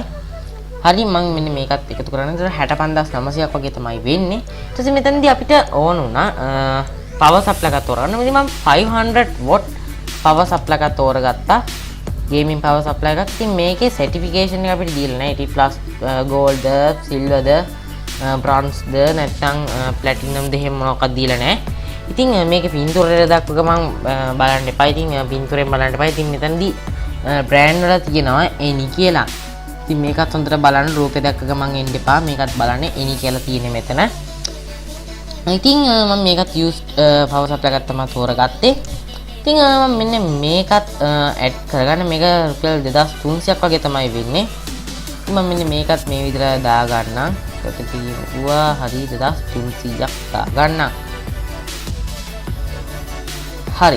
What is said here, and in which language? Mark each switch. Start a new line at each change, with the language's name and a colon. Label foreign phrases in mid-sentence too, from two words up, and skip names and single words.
Sinhala: හරි මම මෙන්න මේකත් එකතු කරගෙන 65900ක් වගේ තමයි වෙන්නේ. ඊට පස්සේ මෙතනදී අපිට ඕන වුණා
English: power supply
Sinhala: එකක් තෝරගන්න. ඉතින් මම
English: 500W power supply
Sinhala: එකක් තෝරගත්තා.
English: gaming power supply
Sinhala: එකක්. ඉතින් මේකේ certification එක අපිට දීලා නැහැ.
English: IT+ gold, silver, bronze
Sinhala: නැත්නම් platinum දෙහෙම මොනවක්වත් දීලා නැහැ. ඉතින් මේකේ පින්තූරය දක්ව ගමන් බලන්න එපා. ඉතින් පින්තූරයෙන් බලන්න එපා. ඉතින් මෙතනදී brand වල තියෙනවා any කියලා. ඉතින් මේකත් හොඳට බලන්න රූපේ දැක්ක ගමන් එන්න එපා. මේකත් බලන්න any කියලා තියෙන්නේ මෙතන. ඉතින් මම මේකත්
English: used power supply
Sinhala: එකක් තමයි තෝරගත්තේ. ඉතින් මම මෙන්න මේකත් ඇඩ් කරගන්න. මේක රුපියල් 2300ක් වගේ තමයි වෙන්නේ. ඉතින් මම මෙන්න මේකත් මේ විදිහට දා ගන්නම්. 132 හරි 2300ක් ගන්න. හරි.